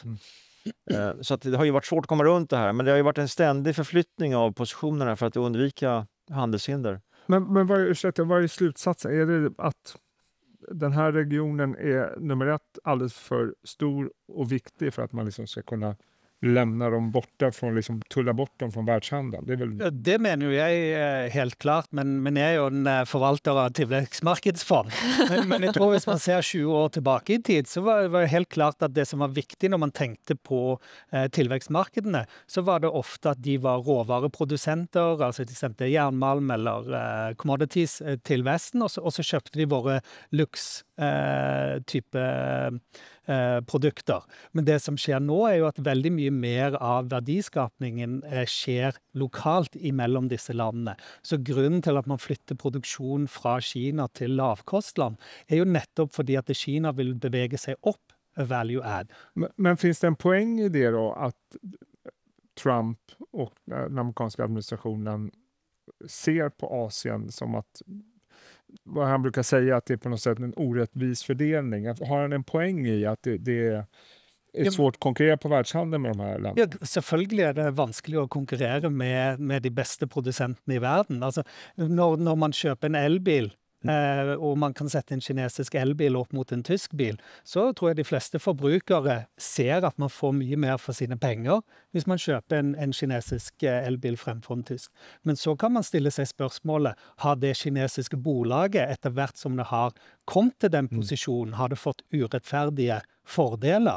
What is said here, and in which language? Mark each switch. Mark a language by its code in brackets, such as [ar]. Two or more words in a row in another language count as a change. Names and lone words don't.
[sv] Så att det har ju varit svårt att komma runt det här, men det har ju varit en ständig förflyttning av positionerna för att undvika handelshinder. Men vad är slutsatsen? Är det att den här regionen är nummer 1 alldeles för stor och viktig för att man liksom ska kunna lämna dem borta från, liksom tulla bort dem från världshandeln? Det är väl... [no] Det mener jo jeg helt klart, men jeg er jo en forvalter av tilvekstmarkedsfond. Men jeg tror hvis man ser 20 år tilbake i tid, så var det helt klart at det som var viktig når man tenkte på tilvekstmarkedene, så var det ofte at de var råvareprodusenter, altså de sendte jernmalm eller commodities til Vesten, og så kjøpte de våre luks-type produkter. Men det som skjer nå er jo at veldig mye mer av verdiskapningen skjer lokalt imellom disse landene. Så grunnen til at man flytter produksjon fra Kina til lavkostland er jo nettopp fordi at Kina vil bevege seg opp [en] value add. [sv] Men finns det en poäng i det då att Trump och den amerikanska administrationen ser på Asien som att, vad han brukar säga, att det är på något sätt en orättvis fördelning? Har han en poäng i att det är svårt att konkurrera på världshandeln med de här länderna? [no] Ja, selvfølgelig er det vanskelig å konkurrere med de beste produsentene i verden. Altså, når man kjøper en elbil [sv] och man kan sätta en kinesisk elbil upp mot en tysk bil, så tror jag de flesta förbrukare ser att man får mycket mer för sina pengar hvis man köper en kinesisk elbil framför en tysk. Men så kan man ställa sig spörsmålet, har det kinesiska bolaget efterhvert som det har kommit till den positionen, har det fått orättfärdiga fördelar?